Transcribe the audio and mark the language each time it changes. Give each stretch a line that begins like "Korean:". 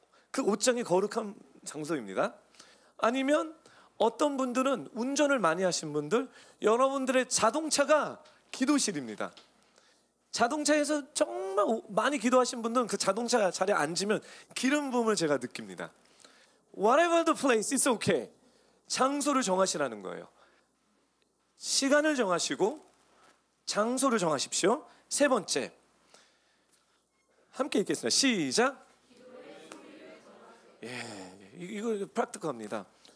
Korean: 그 옷장이 거룩한 장소입니다. 아니면 어떤 분들은 운전을 많이 하신 분들, 여러분들의 자동차가 기도실입니다. 자동차에서 정말 많이 기도하신 분들은 그 자동차 자리에 앉으면 기름 부음을 제가 느낍니다.
English: Whatever the place, it's okay.
Korean: 장소를 정하시라는 거예요. 시간을 정하시고 장소를 정하십시오. 세 번째, 함께 읽겠습니다. 시작. 이거 프랙티컬합니다.